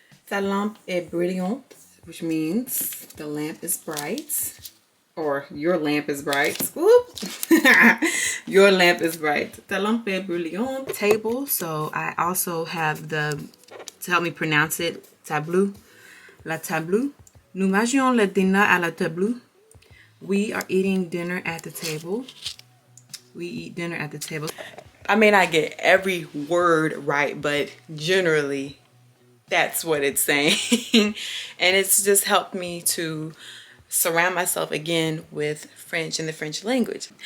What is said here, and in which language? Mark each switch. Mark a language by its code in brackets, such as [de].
[fr] Ta lampe est brillante, [en] which means the lamp is bright, or your lamp is bright. Whoop. Your lamp is bright. [fr] Ta lampe est brillante. [en] Table. So I also have to help me pronounce it, tableau. La tableau. [fr] Nous mangeons le dîner à la table. [en] We are eating dinner at the table. We eat dinner at the table. I may not get every word right, but generally that's what it's saying. And it's just helped me to surround myself again with French and the French language.